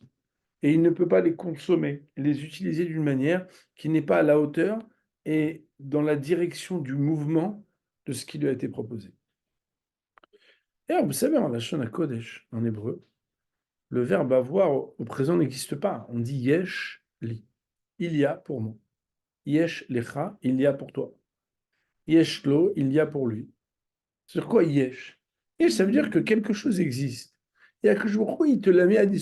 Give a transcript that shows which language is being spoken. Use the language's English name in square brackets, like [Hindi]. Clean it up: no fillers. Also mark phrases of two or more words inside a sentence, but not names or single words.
[French] Et il ne peut pas les consommer, les utiliser d'une manière qui n'est pas à la hauteur et dans la direction du mouvement de ce qui lui a été proposé. Et alors, vous savez, en Lashon HaKodesh, en hébreu, le verbe avoir au présent n'existe pas. On dit [Hebrew] יש לי. [French] Il y a pour moi. [Hebrew] יש לך, [French] il y a pour toi. [Hebrew] יש לו, [French] il y a pour lui. Sur quoi yesh? Yesh, ça veut dire que quelque chose existe. Et que je crois, il te l'a mis à disposition pour toi. Il l'a mis à disposition pour moi.